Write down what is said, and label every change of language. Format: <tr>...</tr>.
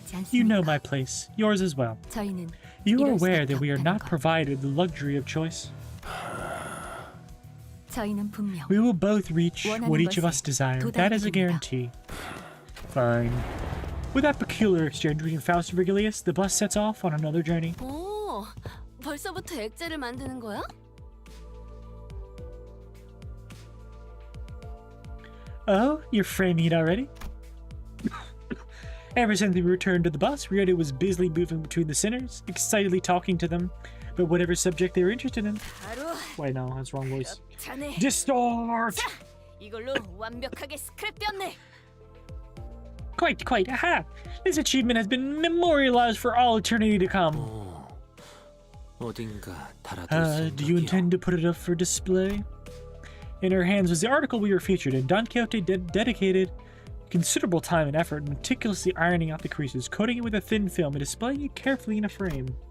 <en>You know my place, yours as well. You are aware that we are not provided the luxury of choice. We will both reach what each of us desire. That is a guarantee. Fine. With that peculiar exchange between Faust and Virgilius, the bus sets off on another journey.</en> <ko>오, 벌써부터 액자를 만드는 거야?</ko> <en>Oh, you're framing it already? Ever since we returned to the bus, Ryota was busily moving between the sinners, excitedly talking to them about whatever subject they were interested in. Wait, no, that's the wrong voice. Distort!</en> <ko>이걸로 완벽하게 스크랩되었네.</ko> <en>Quite, aha! This achievement has been memorialized for all eternity to come. Do you intend to put it up for display? In her hands was the article we were featured in. Don Quixote dedicated considerable time and effort, meticulously ironing out the creases, coating it with a thin film, and displaying it carefully in a frame.</en>